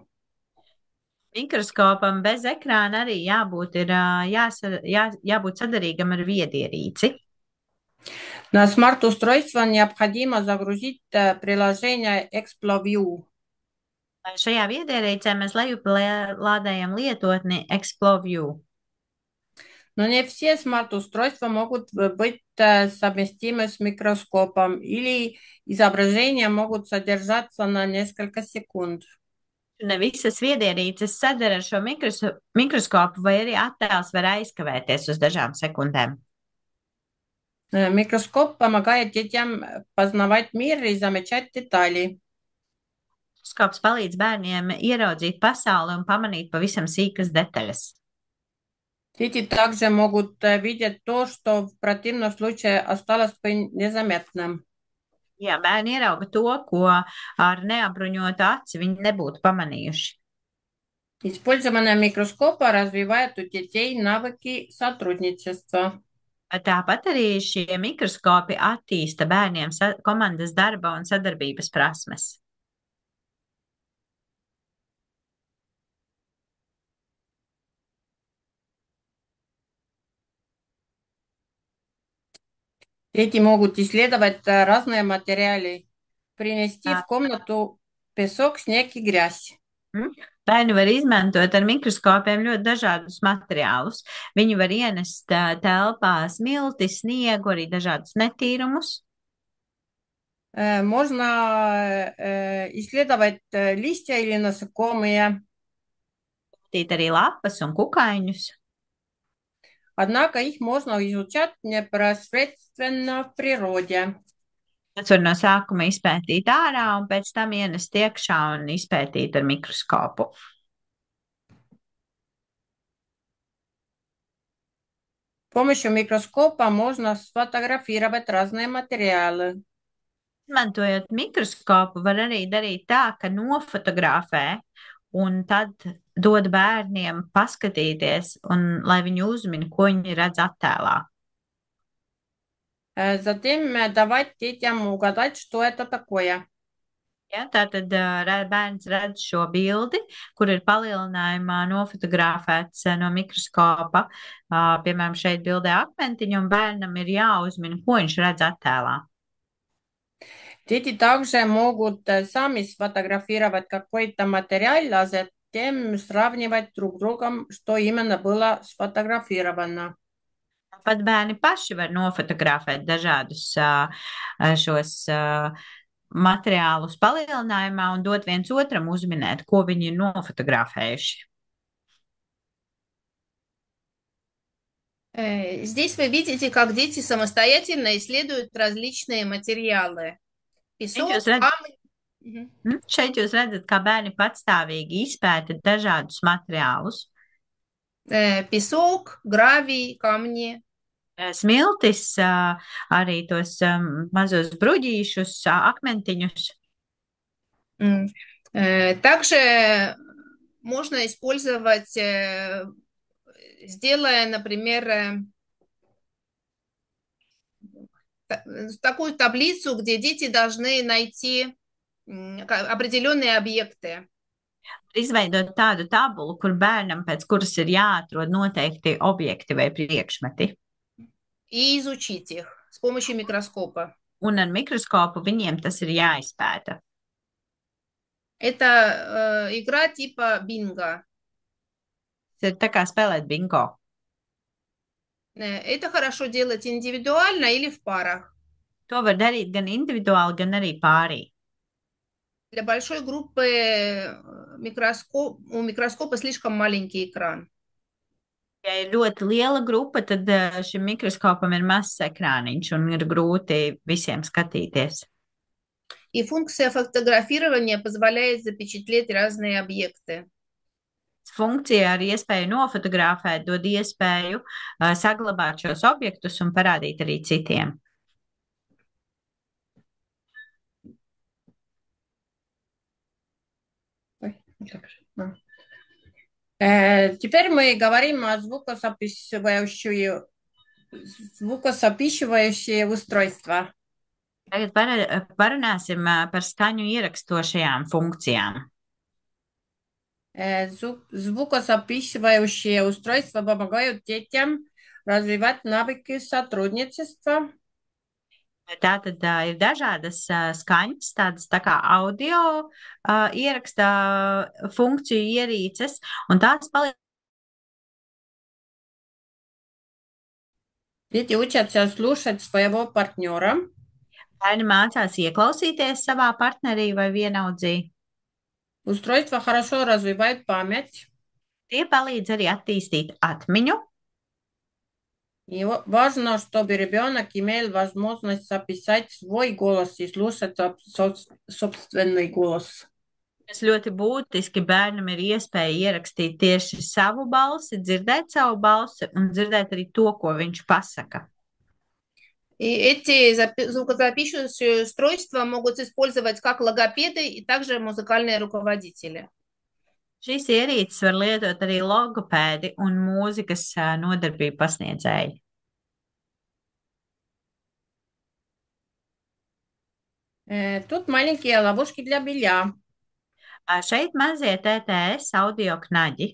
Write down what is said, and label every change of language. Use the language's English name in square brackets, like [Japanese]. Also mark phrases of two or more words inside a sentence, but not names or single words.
[Latvian] Mikroskopam bez ekrāna arī jābūt sadarīgam ar viedierīci. [Russian] На смарт-устройство необходимо загрузить приложение ExploView. [Latvian] Šajā viedierīcē mēs lejuplādējam lietotni ExploView. [Russian] Но не все смарт-устройства могут быть совместимы с микроскопом, или изображения могут содержаться на несколько секунд. [Latvian] Ne visas viedierīces sadara ar šo mikroskopu, vai arī attēls var aizkavēties uz dažām sekundēm. [Russian] Микроскоп помогает детям познавать мир и замечать детали. [Latvian] Mikroskops palīdz bērniem ieraudzīt pasauli un pamanīt pavisam sīkas detaļas. [Russian] Дети также могут видеть то, что в противном случае осталось бы незаметным. [Latvian] Jā, bērni ierauga to, ko ar neapbruņotu aci viņi nebūtu pamanījuši. [Russian] Использование микроскопа развивает у детей навыки сотрудничества. [Latvian] Tāpat arī šie mikroskopi attīsta bērniem komandas darba un sadarbības prasmes. [Russian] Дети могут исследовать разные материалы, принести в комнату песок, снег и грязь. [Latvian] Bērni var izmantot ar mikroskopiem ļoti dažādus materiālus. Viņi var ienest telpā smilti, sniegu, arī dažādus netīrumus. [Russian] Можно исследовать листья или насекомые. [Latvian] Tīt arī lapas un kukaiņus. [Russian] Однако их можно изучать непосредственно в природе. [Latvian] Tas var no sākuma izpētīt ārā un pēc tam ienest iekšā un izpētīt ar mikroskopu. [Russian] С помощью микроскопа можно сфотографировать разные материалы. [Latvian] Izmantojot mikroskopu, var arī darīt tā, ka nofotografē un tad dod bērniem paskatīties, un lai viņi uzmina, ko viņi redz attēlā. [Russian] Затем давать детям угадать, что это такое. [Latvian] Ja, tātad bērns redz šo bildi, kur ir palielinājumā nofotografēts no mikroskopa. Piemēram, šeit bildē akmentiņu, un bērnam ir jāuzmina, ko viņš redz attēlā. [Russian] Дети также могут сами сфотографировать какой-то материал, а затем сравнивать друг с другом, что именно было сфотографировано. [Latvian] Pat bērni paši var nofotografēt dažādus šos materiālus palielinājumā un dot viens otram uzminēt, ko viņi ir nofotografējuši. [Russian] Здесь вы видите, как дети самостоятельно исследуют различные материалы. [Latvian] Šeit jūs [Russian] Песок, камни. [Latvian] Šeit jūs redzat, kā bērni patstāvīgi izpēta dažādus materiālus. [Russian] Песок, гравий, камни. [Latvian] Smiltis, arī tos mazos bruģīšus, akmentiņus. [Russian] Также можно использовать, сделая, например, такую таблицу, где дети должны найти определенные объекты. [Latvian] Izveidot tādu tabulu, kur bērnam pēc kuras ir jāatrod noteikti objekti vai priekšmeti. [Russian] И изучить их с помощью микроскопа. [Latvian] Un ar mikroskopu viņiem tas ir jāizpēta. [Russian] Это игра типа бинго. [Latvian] Tas ir tā kā spēlēt bingo. [Russian] Это хорошо делать индивидуально или в парах. [Latvian] To var darīt gan individuāli, gan arī pārī. [Russian] Для большой группы у микроскопа слишком маленький экран. [Latvian] Ja ir ļoti liela grupa, tad šim mikroskopam ir mazs ekrāniņš un ir grūti visiem skatīties. [Russian] И функция фотографирования позволяет запечатлеть разные объекты. [Latvian] Funkcija ar iespēju nofotografēt dod iespēju saglabāt šos objektus un parādīt arī citiem. [Russian] Теперь мы говорим о звукозаписывающие устройства. [Latvian] Tagad parunāsim par skaņu ierakstošajām funkcijām. [Russian] Звукозаписывающие устройства помогают детям развивать навыки сотрудничества. [Latvian] Tātad ir dažādas skaņas, tādas tā kā audio ieraksta funkciju ierīces, un tās palīdz. [Russian] Дети учатся слушать своего партнера. [Latvian] Bērni mācās ieklausīties savā partnerī vai vienaudzī. [Russian] Устройства хорошо развивают память. [Latvian] Tie palīdz arī attīstīt atmiņu. [Russian] И важно, чтобы ребенок имел возможность записать свой голос и слушать собственный голос. [Latvian] Tas ļoti būtiski bērnam ir iespēja ierakstīt tieši savu balsi, dzirdēt savu balsi un dzirdēt arī to, ko viņš pasaka. [Russian] И эти звукозаписывающие устройства могут использовать как логопеды и также музыкальные руководители. [Latvian] Šīs ierīces var lietot arī logopēdi un mūzikas nodarbību pasniedzēji. [Russian] Тут маленькие ловушки для белья. [Latvian] Šeit mazie TTS audio knaģi.